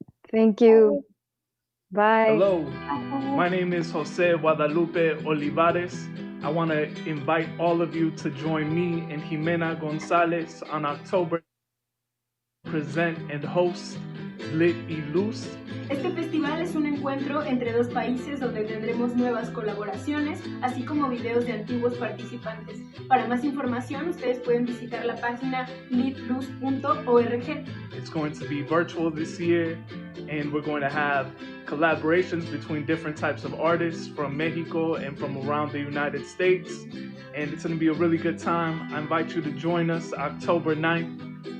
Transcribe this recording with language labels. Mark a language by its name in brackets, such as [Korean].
[English] Thank you. Bye. Hello, my name is Jose Guadalupe Olivares. I want to invite all of you to join me and Jimena Gonzalez on October present and host Lit y Luz. [Spanish] Este festival es un encuentro entre dos países donde tendremos nuevas colaboraciones, así como videos de antiguos participantes. Para más información, ustedes pueden visitar la página litluz.org. [English] It's going to be virtual this year, and we're going to have collaborations between different types of artists from Mexico and from around the United States. And it's going to be a really good time. I invite you to join us October 9th.